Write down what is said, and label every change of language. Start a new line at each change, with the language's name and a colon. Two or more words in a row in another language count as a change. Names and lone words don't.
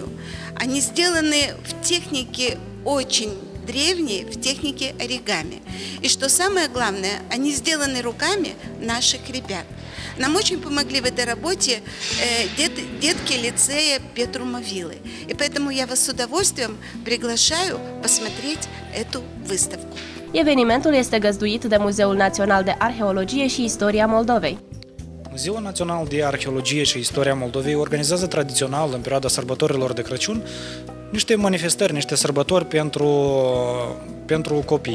Russian: Они сделаны в технике очень древней, в технике оригами. И что самое главное, они сделаны руками наших ребят. Нам очень помогли в этой работе детки лицея Петрумовилы. И поэтому я вас с удовольствием приглашаю посмотреть эту выставку.
Romanian: Evenimentul este găzduit de Muzeul Național de Arheologie și Istoria Moldovei. Muzeul Național de Arheologie și Istoria Moldovei organizează tradițional, în perioada sărbătorilor de Crăciun, niște manifestări, niște sărbători pentru copii.